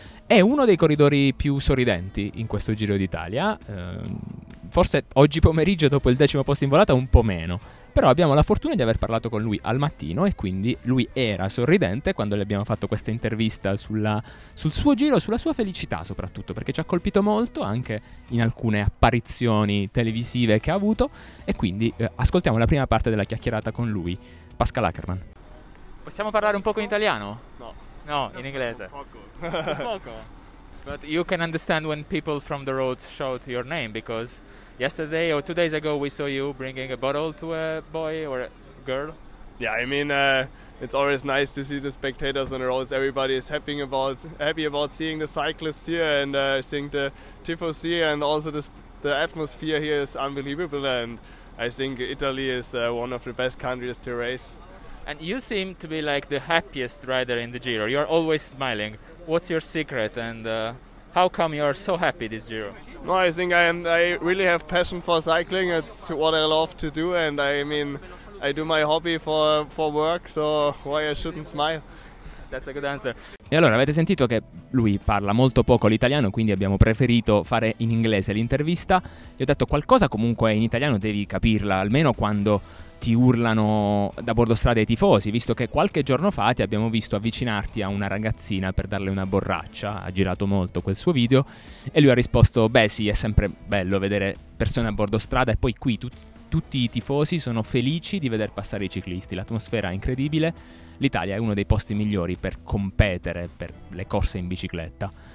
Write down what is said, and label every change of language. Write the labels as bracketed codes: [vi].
[it] È uno dei corridori più sorridenti in questo Giro d'Italia, forse oggi pomeriggio dopo il decimo posto in volata un po' meno, però abbiamo la fortuna di aver parlato con lui al mattino e quindi lui era sorridente quando gli abbiamo fatto questa intervista sul suo giro, sulla sua felicità soprattutto, perché ci ha colpito molto anche in alcune apparizioni televisive che ha avuto, e quindi ascoltiamo la prima parte della chiacchierata con lui, Pascal Ackermann. Possiamo parlare un po' in italiano? No, in inglese. Poco. [en] But you can understand when people from the road shout your name, because yesterday or 2 days ago we saw you bringing a bottle to a boy or a girl. Yeah, I mean, it's always nice to see the spectators on the roads. Everybody is happy about seeing the cyclists here, and I think the Tifos here and also the atmosphere here is unbelievable, and I think Italy is one of the best countries to race. And you seem to be like the happiest rider in the Giro. You are always smiling. What's your secret, and how come you are so happy this Giro? No, I think I really have passion for cycling. It's what I love to do, and I mean, I do my hobby for work. So why I shouldn't smile? That's a good answer. [it] E allora, avete sentito che lui parla molto poco l'italiano, quindi abbiamo preferito fare in inglese l'intervista. Gli ho detto qualcosa comunque in italiano, devi capirla, almeno quando ti urlano da bordo strada i tifosi, visto che qualche giorno fa ti abbiamo visto avvicinarti a una ragazzina per darle una borraccia, ha girato molto quel suo video, e lui ha risposto, beh sì, è sempre bello vedere persone a bordo strada, e poi qui tutti i tifosi sono felici di veder passare i ciclisti, l'atmosfera è incredibile, l'Italia è uno dei posti migliori per competere per le corse in bicicletta.